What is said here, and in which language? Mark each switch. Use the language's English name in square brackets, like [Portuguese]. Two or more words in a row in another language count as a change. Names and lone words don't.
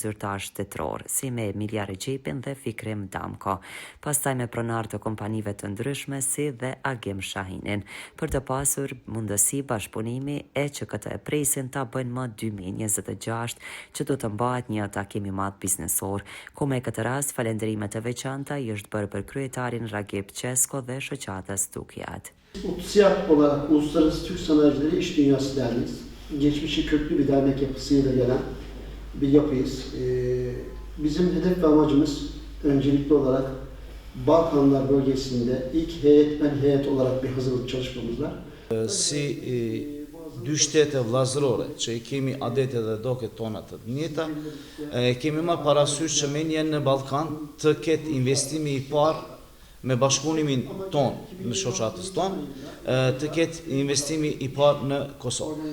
[Albanian] zyrtar shtetëror, si me Emilia Regjepin dhe Fikrim Damko, pastaj me pronar të kompanive të ndryshme si dhe Agim Shahinin, për të pasur mundësi bashkëpunimi e që këtë e presin ta bëjnë më 2026 që do të mbahet një takim i madh biznesor, ku me këtë rast falenderimet e veçanta i është bërë për kryetarin Ragip Çesko dhe shoqatës Tukiat. [Turkish] UCIAD olarak Uluslararası Türk Sanayicileri İş Dünyası Derneği'yiz. Geçmişi köklü bir dernek yapısıyla gelen bir yapıyız. Bizim hedef ve amacımız öncelikli olarak Balkanlar bölgesinde ilk heyet olarak bir hazırlık çalışmamız var. [Albanian] Dy shtete vllazërore që i kemi adetet dhe doket tona të njëjta, kemi marrë parasysh që menjen në Ballkan të ketë investimi i parë me bashkëpunimin ton në shoqatës ton, të ketë investimi i parë në Kosovë.